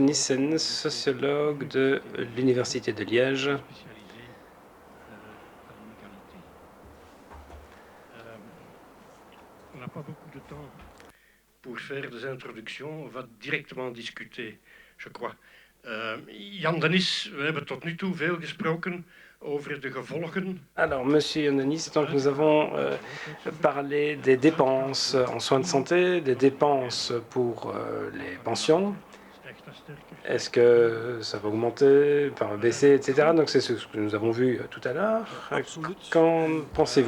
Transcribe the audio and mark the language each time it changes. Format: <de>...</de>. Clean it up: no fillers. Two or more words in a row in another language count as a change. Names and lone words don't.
<fr>Nissen, sociologue de l'Université de Liège. On n'a pas beaucoup de temps pour faire des introductions. On va directement discuter, je crois.</fr> <nl>Jan Denis, we hebben tot nu toe veel gesproken over de gevolgen.</nl> <fr>Alors, Monsieur Jan Denis, donc nous avons parlé des dépenses en soins de santé, des dépenses pour les pensions. Est-ce que ça va augmenter, va baisser, etc. Donc c'est ce que nous avons vu tout à l'heure. Qu'en pensez-vous ?</fr>